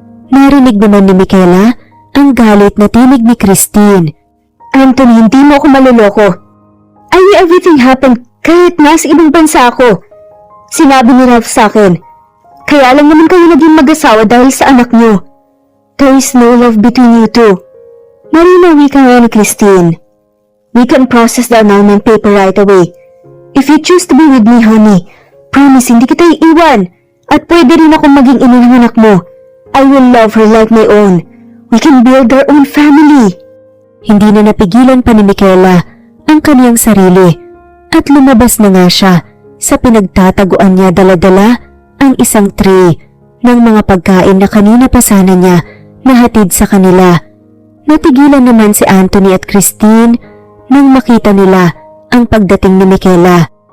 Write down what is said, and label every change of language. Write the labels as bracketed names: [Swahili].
[Filipino] Narinig naman ni Michaela ang galit na tinig ni Christine. Anthony, hindi mo ako maluloko. [English] I knew everything happened [Filipino] kahit nasa ibang bansa ako. Sinabi ni Ralph sa akin, kaya lang naman kayo naging mag-asawa dahil sa anak niyo. [English] There is no love between you two. [Filipino] Marinawi ka nga ni Christine. [English] We can process the annulment paper right away. If you choose to be with me, honey, promise [Filipino] hindi kita iiwan. At pwede rin akong maging ina ng anak mo. [English] I will love her like my own. We can build our own family. [Filipino] Hindi na napigilan pa ni Michaela ang kaniyang sarili at lumabas na nga siya sa pinagtataguan niya dala-dala ang isang tray ng mga pagkain na kanina pa sana niya nahatid sa kanila. Natigilan naman si Anthony at Christine nang makita nila ang pagdating ni Michaela.